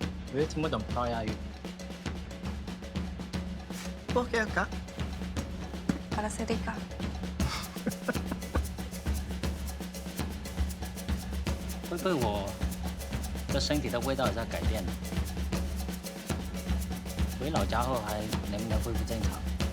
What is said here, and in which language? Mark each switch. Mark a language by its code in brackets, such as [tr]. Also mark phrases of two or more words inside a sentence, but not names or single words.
[zh] 我也听不懂葡萄牙语。 [es] ¿Por qué acá? Para ser rica. [zh] 会不会我的身体的味道也在改变呢？回老家后还能不能恢复正常？